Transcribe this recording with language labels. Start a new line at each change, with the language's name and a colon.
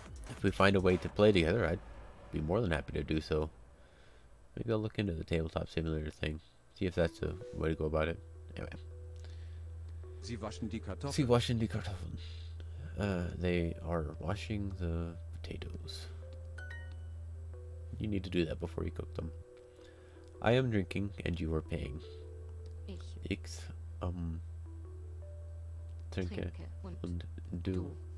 English: If we find a way to play together, I'd be more than happy to do so. Maybe I'll look into the tabletop simulator thing. See if that's a way to go about it. Anyway.
German: Sie waschen die Kartoffeln. Sie waschen die Kartoffeln.
English: They are washing the potatoes. You need to do that before you cook them. I am drinking and you are paying.
German: Ich Ich, trinke trinke und und du. du.